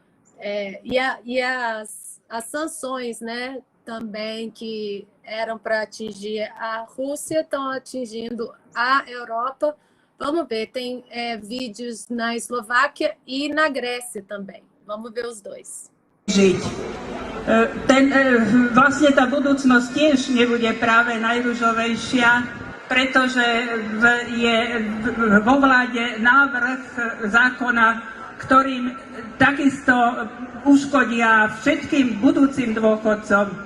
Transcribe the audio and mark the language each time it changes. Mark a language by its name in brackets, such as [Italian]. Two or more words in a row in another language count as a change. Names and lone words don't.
[Portuguese] as sanções, né, também, que eram para atingir a Rússia, estão atingindo a Europa. Vamos ver, tem vídeos na Eslováquia e na Grécia também. Vamos ver os dois. [Slovak] Vlastne tá budúcnosť tiež nebude práve najružovejšia, pretože je vo vláde návrh zákona, ktorým takisto uškodia všetkým budúcim dôchodcom.